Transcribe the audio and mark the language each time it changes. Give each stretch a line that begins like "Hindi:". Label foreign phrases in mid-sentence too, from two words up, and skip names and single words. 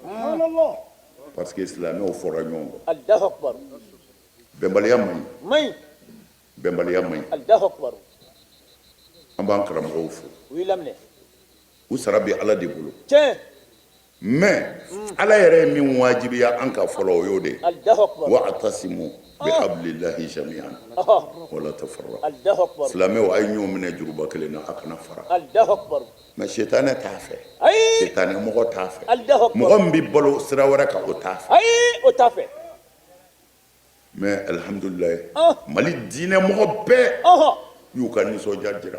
French: parce que
Bambara: silamɛw fɔra ɲɔgɔn kɔ
Arabic: الله أكبر.
Bambara: bɛnbaliya man ɲi Mai. bɛnbaliya man ɲi
Arabic: الله أكبر.
Bambara: an b'an karamɔgɔw fo
French: Oui, lamne.
Bambara: u sara bɛ ala de bolo Tiens. mais ala yɛrɛ ye min wajibiya an ka fɔlɔ o y'o de
Arabic: الله أكبر. واعتصموا بحبل الله جميعا
Bambara: Oho.
Arabic: ولا تفرقوا الله أكبر.
Bambara: silamɛw a ye ɲɔgɔn minɛ juruba kelen na a kana fara
Arabic: الله أكبر.
Bambara: mais shetane t'a fɛ Ai. shetane mɔgɔ t'a fɛ
Arabic: الله أكبر.
Bambara: mɔgɔ min bɛ balo sira wɛrɛ kan o t'a fɛ Ai, o t'a fait. mais alhamdulilayi mali diinɛ mɔgɔ bɛɛ Oho. y'u ka nisɔndiya jira